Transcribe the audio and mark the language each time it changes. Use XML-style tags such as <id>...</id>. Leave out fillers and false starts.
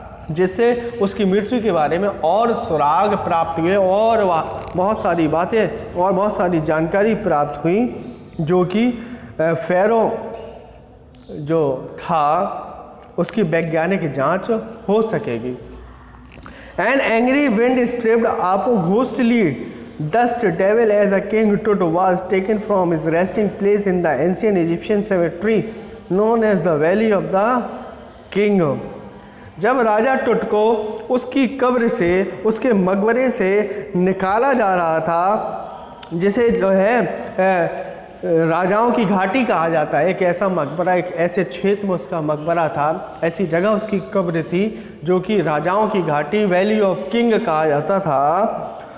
<hi>जिससे उसकी मृत्यु के बारे में और सुराग प्राप्त हुए और बहुत सारी बातें और बहुत सारी जानकारी प्राप्त हुई, जो कि फेरो जो था उसकी वैज्ञानिक जांच हो सकेगी।</hi> <en>An angry wind stripped up ghostly dust devil as a king Tut was taken from his resting place in the ancient Egyptian cemetery known as the Valley of the King.</en> <hi>जब राजा टुट को उसकी कब्र से, उसके मकबरे से निकाला जा रहा था, जिसे जो है राजाओं की घाटी कहा जाता है, एक ऐसा मकबरा, एक ऐसे क्षेत्र में उसका मकबरा था, ऐसी जगह उसकी कब्र थी जो कि राजाओं की घाटी, वैली ऑफ किंग कहा जाता था।</hi>